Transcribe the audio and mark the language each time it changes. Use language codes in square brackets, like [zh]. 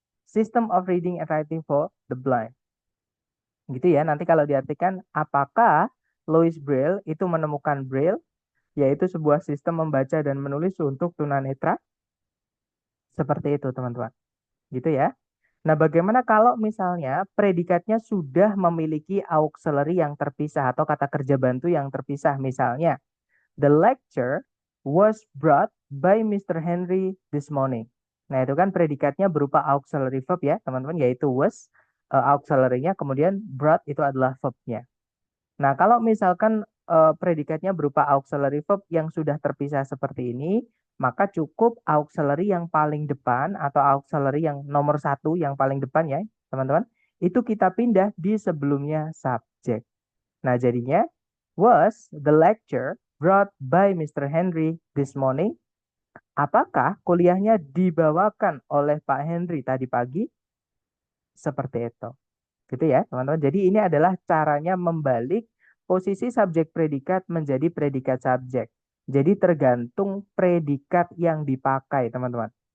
[en] System of reading and writing for the blind. [id] Gitu ya. Nanti kalau diartikan apakah Louis Braille itu menemukan Braille, yaitu sebuah sistem membaca dan menulis untuk tunanetra, seperti itu, teman-teman. Gitu ya. Nah, bagaimana kalau misalnya predikatnya sudah memiliki auxiliary yang terpisah atau kata kerja bantu yang terpisah? Misalnya, [en] the lecture was brought by Mr. Henry this morning. [id] Nah, itu kan predikatnya berupa auxiliary verb ya, teman-teman, yaitu was. auxiliary-nya, kemudian brought itu adalah verb-nya. Nah, kalau misalkan predikatnya berupa auxiliary verb yang sudah terpisah seperti ini, maka cukup auxiliary yang paling depan atau auxiliary yang nomor satu yang paling depan ya, teman-teman. Itu kita pindah di sebelumnya subjek. Nah, jadinya [en] was the lecture brought by Mr. Henry this morning? [id] Apakah kuliahnya dibawakan oleh Pak Henry tadi pagi? Seperti itu. Gitu ya, teman-teman. Jadi ini adalah caranya membalik posisi subjek predikat menjadi predikat subjek. Jadi tergantung predikat yang dipakai, teman-teman.